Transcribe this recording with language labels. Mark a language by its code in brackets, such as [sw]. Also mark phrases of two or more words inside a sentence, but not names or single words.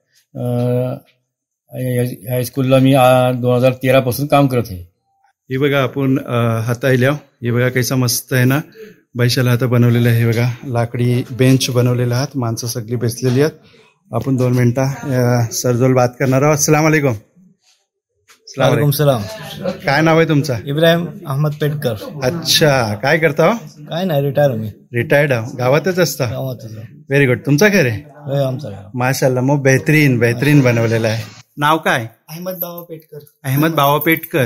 [mr] ह्या स्कूलला मी 2013 पासून काम करत आहे. हे बघा आपण हातायल्या हे बघा कैसा मस्त आहे ना, बैशाला हाता बनवलेलं आहे. हे बघा लाकडी बेंच बनवलेला आहात, माणसं सगळी बसलेली आहेत. आपण 2 मिनिटं सरजोल बात करणार आहोत. [ar] السلام عليكم. وعليكم السلام. [mr] काय नाव आहे तुमचं? इब्राहिम अहमद पेटकर. अच्छा, काय करता हो? काय नाही, रिटायर मी. रिटायर्ड आहो, गावातच असता? गावातच. [en] Very good. [mr] तुमचं घर आहे? होय, आमचा घर. माशाल्लाह, मग बेहतरीन बनवलेलं आहे. नाव काय? अहमद बाबा पेटकर. अहमद बाबा पेटकर.